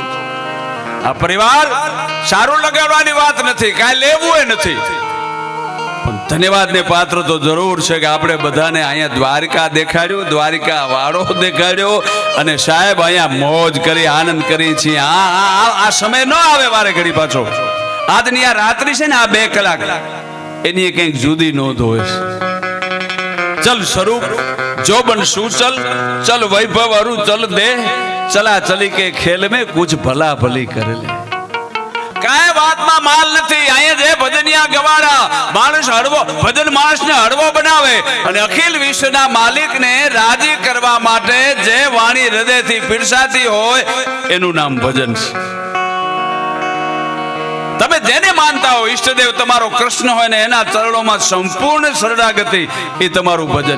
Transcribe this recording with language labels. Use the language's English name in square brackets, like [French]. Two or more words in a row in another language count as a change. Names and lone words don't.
[Gujarati] આ પરિવાર સારું લગાડવાની વાત નથી, કાંઈ લેવું એ નથી, પણ ધન્યવાદ ને પાત્ર તો જરૂર છે કે આપણે બધાને અહીંયા દ્વારકા દેખાડ્યું, દ્વારકા વાળો દેખાડ્યો અને સાહેબ અહીંયા મોજ કરી, આનંદ કરી છીએ. આ સમય ન આવે વારે ઘડી પાછો. આજની આ રાત્રિ છે ને, આ 2 કલાક એની કંઈક જુદી નોંધ હોય છે. [Hindi] चल स्वरूप जोबन सूचल, चल वैभव अरु चल दे, चला चली के खेल में कुछ भला भली कर ले. [Gujarati] કાય વાતમાં માલ નથી. અહીંયા જે ભજનિયા ગવાડા માણસ હળવો, ભજન માણસને હળવો બનાવે અને અખિલ વિશ્વના માલિકને રાજી કરવા માટે જે વાણી હૃદયથી પીરસાતી હોય એનું નામ ભજન છે. તમે જેને માનતા હો, ઈષ્ટદેવ તમારો કૃષ્ણ હોય ને એના ચરણોમાં સંપૂર્ણ શરણાગતિ, એ તમારું ભજન.